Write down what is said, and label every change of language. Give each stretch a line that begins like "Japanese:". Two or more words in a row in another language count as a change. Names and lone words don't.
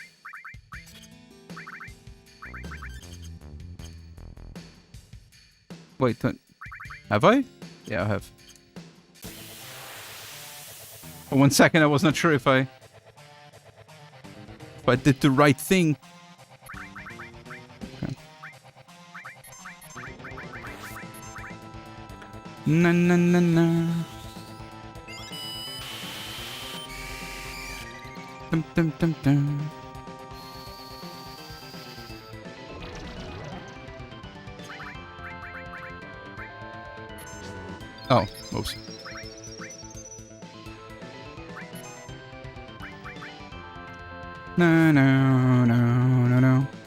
English: Wait, have I? Yeah, I have. For 1 second, I was not sure if I did the right thing. Okay. Na na na na. Dum dum dum dum. Oh, oops. No, no, no, no, no.